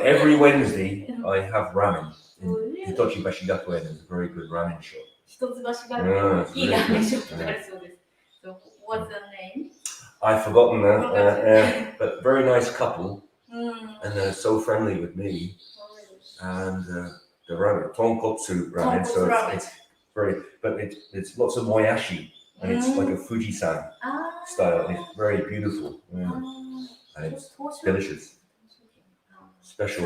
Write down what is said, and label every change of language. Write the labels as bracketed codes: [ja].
[en] Every Wednesday, I have ramen. In Hitochi Gakuen is a very good ramen shop. [ja] 一橋学園いいラーメンショップがあるそうです。 [en] So, what's the name? I've forgotten that, but very nice couple, and they're so friendly with me. And the ramen, tonkotsu ramen, so it's very, but it's lots of moyashi. and it's like a Fujisan style. And it's very beautiful, and it's delicious, special.